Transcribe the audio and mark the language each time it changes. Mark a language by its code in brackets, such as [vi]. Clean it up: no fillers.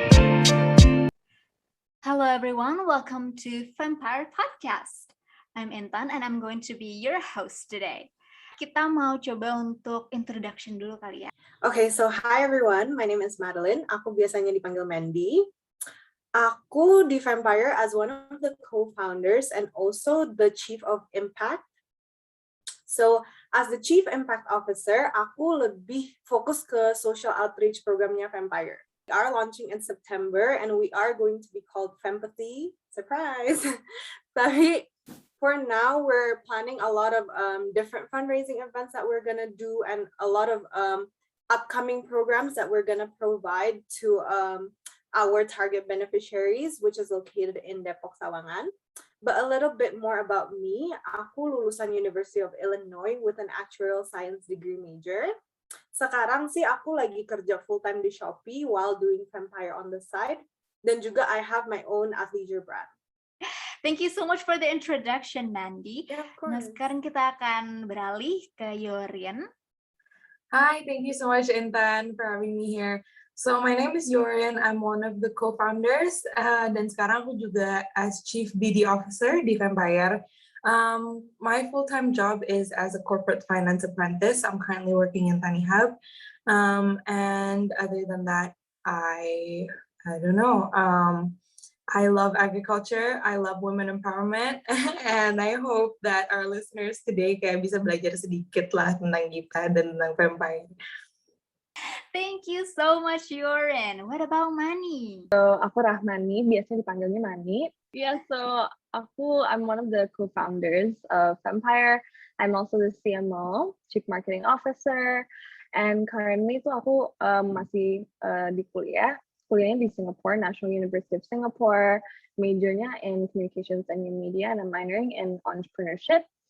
[en] everyone, welcome to Fempire Podcast. I'm Intan and I'm going to be your host today. [id] Kita mau coba untuk [en] introduction [id] dulu kali ya. [en] Okay, so hi everyone, my name is Madeline. [id] Aku biasanya dipanggil Mandy. Aku di [en] Fempire as one of the co-founders and also the Chief of Impact. So, as the Chief Impact Officer, [id] aku lebih fokus ke [en] social outreach programnya Fempire. We are launching in September and we are going to be called Fempathy. Surprise! [id] Tapi [en] for now, we're planning a lot of different fundraising events that we're gonna do and a lot of upcoming programs that we're gonna provide to our target beneficiaries, which is located in Depok, Sawangan. But a little bit more about me, [id] aku lulusan [en] University of Illinois with an actuarial science degree major. [id] Sekarang sih aku lagi kerja full-time di Shopee [en] while doing Fempire on the side. [id] Dan juga [en] I have my own athleisure brand. Thank you so much for the introduction, Mandy. Yeah, of course. [id] Nah, sekarang kita akan beralih ke Yorin. [en] Hi, thank you so much, Intan, for having me here. So my name is Yorin. I'm one of the co-founders [id] dan sekarang aku juga [en] as Chief BD Officer di Fempire. My full-time job is as a corporate finance apprentice. I'm currently working in Tani Hub. And other than that, I don't know. I love agriculture. I love women empowerment. And I hope that our listeners today [id] kayak bisa belajar sedikit lah tentang kita dan tentang Fempire. [en] Thank you so much, Yorin. What about Mani? [id] Aku Rahmani, biasanya dipanggilnya Mani. [en] So I'm one of the co-founders of Fempire. I'm also the CMO, Chief Marketing Officer, and currently [id] aku masih di kuliahnya di Singapore, [en] National University of Singapore, majornya in Communications and New Media, and I'm minoring in Entrepreneurship.